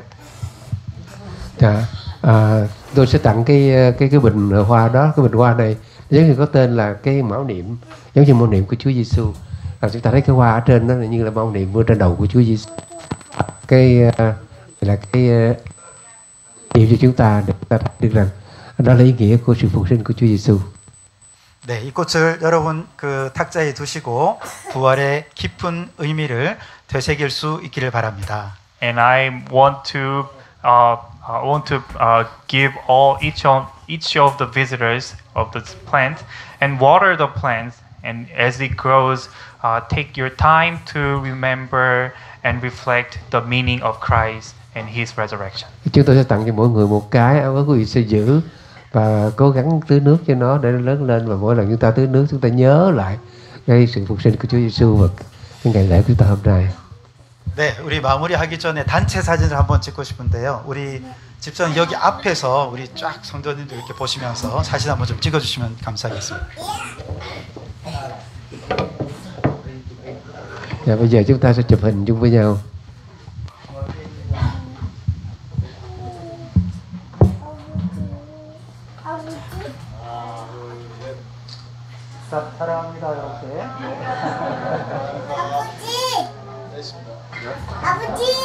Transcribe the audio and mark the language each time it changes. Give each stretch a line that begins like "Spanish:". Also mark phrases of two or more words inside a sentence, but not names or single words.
Vietnamese: Dạ, tôi sẽ tặng cái bình hoa đó, cái bình hoa này giống như có tên là cái mão niệm, giống như mão niệm của Chúa Giêsu. Chúng ta thấy cái hoa ở trên đó là như là mão niệm ở trên đầu của Chúa Giêsu. Cái là cái niệm cho chúng ta để chúng ta thấy được rằng đó là ý nghĩa của sự phục sinh của Chúa Giêsu.
Korean: 네, 이 꽃을 여러분 그 탁자에 두시고 부활의 깊은 의미를 되새길 수 있기를 바랍니다.
English: And I want to give each of the visitors of this plant and water the plants, and as it grows, take your time to remember and reflect the meaning of Christ and His resurrection.
Vietnamese: Chúng tôi sẽ tặng cho mỗi người một cái, quý vị sẽ giữ và cố gắng tưới nước cho nó để nó lớn lên, và mỗi lần chúng ta tưới nước chúng ta nhớ lại cái sự phục sinh của Chúa Giêsu và cái ngày lễ của chúng ta hôm nay.
Korean: 네, 우리 마무리하기 전에 단체 사진을 한번 찍고 싶은데요. 우리 집사님 여기 앞에서 우리 쫙 성도님들 이렇게 보시면서 사진 한번 좀 찍어주시면 감사하겠습니다.
Vietnamese: Dạ, bây giờ chúng ta sẽ chụp hình chung với nhau.
Korean: 사랑합니다, 여러분. 아버지!